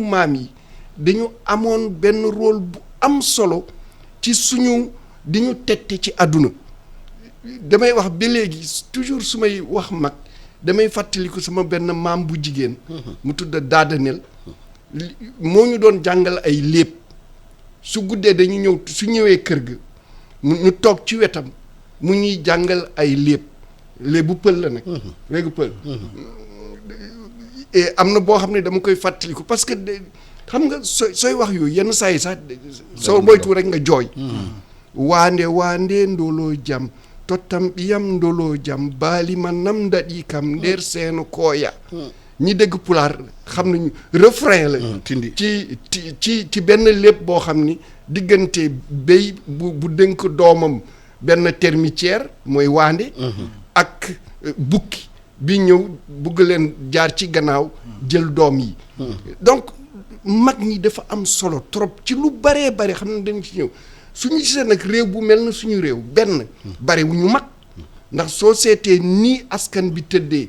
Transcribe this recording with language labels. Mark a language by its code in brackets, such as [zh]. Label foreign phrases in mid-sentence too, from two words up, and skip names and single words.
[wo] maam yi dañu amoon benn rôle bu am solo ci suñu di ñu tette ci àdduna damay wax ba léegi toujours su may wax mag damay fàttaliku sama benn maam bu jigéen mu tudd Daadanel moo ñu doon jàngal ay léeb su guddee dañu ñëw su ñëwee kër ga ñu toog ci wetam mu ñuy jàngal ay léebu pël la nag léegi pël [fr] et am [wo] na boo xam ne dama koy fàttaliku [fr] parce que [wo] xam nga sooy wax yooyu yenn saa yi sax soo moytu rek nga jooy [ff] waande ndoloo jam tottam ɓiyam ndoloo jam baalima namdaɗi kam nder seeno [wo] kooya ñi dégg pulaar xam nañu refrain la tindi ci benn lépp boo xam ni diggante béy bu dénk doomam benn termitière mooy waande ak bukki bi ñëw bugg leen jaar ci gannaaw jël doom yi donc mag ñi dafa am solo trop ci lu baree xam ne dañ ci ñëw suñu gisee nag réew bu mel na suñu réew benn bare wu ñu mag ndax soo seetee nii askan bi tëddee.